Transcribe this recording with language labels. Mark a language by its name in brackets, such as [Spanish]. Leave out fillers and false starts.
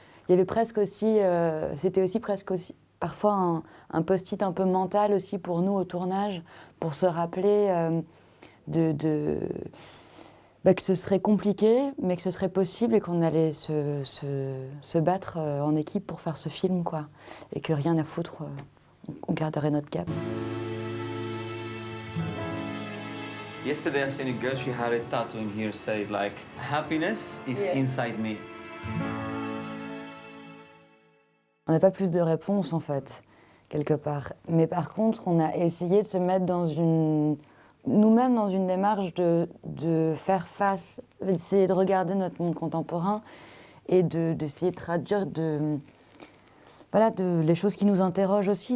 [French] Il y avait presque aussi, c'était aussi presque aussi, parfois un post-it un peu mental aussi pour nous au tournage, pour se rappeler que ce serait compliqué, mais que ce serait possible et qu'on allait se battre en équipe pour faire ce film, quoi. Et que rien à foutre, on garderait notre cap. [English] Yesterday I seen a girl, she had a tattooing here, say like, happiness is inside me. [French] On n'a pas plus de réponses, en fait, quelque part. Mais par contre, on a essayé de se mettre nous-mêmes dans une démarche de faire face, d'essayer de regarder notre monde contemporain et d'essayer de traduire les choses qui nous interrogent aussi.